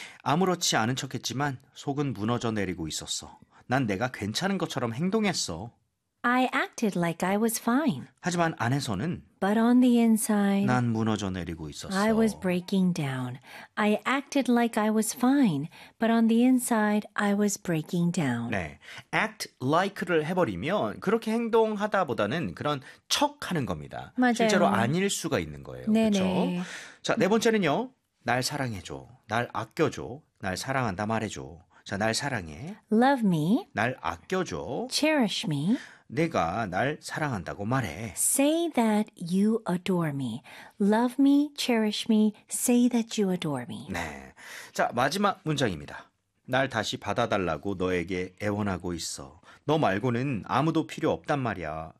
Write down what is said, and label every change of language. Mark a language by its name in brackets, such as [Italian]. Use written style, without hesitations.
[Korean] 아무렇지 않은 척했지만 속은 무너져 내리고 있었어. 난 내가 괜찮은 것처럼 행동했어. [English] I acted like I was fine. [Korean] 하지만 안에서는 [English] But on the inside [Korean] 난 무너져 내리고 있었어. [English] I was breaking down. I acted like I was fine, but on the inside I was breaking down. [Korean] 네. Act like를 해 버리면 그렇게 행동하다보다는 그런 척하는 겁니다. 맞아요. 실제로 아닐 수가 있는 거예요. 네네. 그렇죠? 자, 네 번째는요. 날 사랑해 줘. 날 아껴 줘. 날 사랑한다 말해 줘. 자, 날 사랑해. [English] Love me. [Korean] 날 아껴줘. [English] Cherish me. [Korean] 내가 날 사랑한다고 말해. [English] Say that you adore me. Love me, cherish me, say that you adore me. [Korean] 네. 자, 마지막 문장입니다. 날 다시 받아달라고 너에게 애원하고 있어. 너 말고는 아무도 필요 없단 말이야.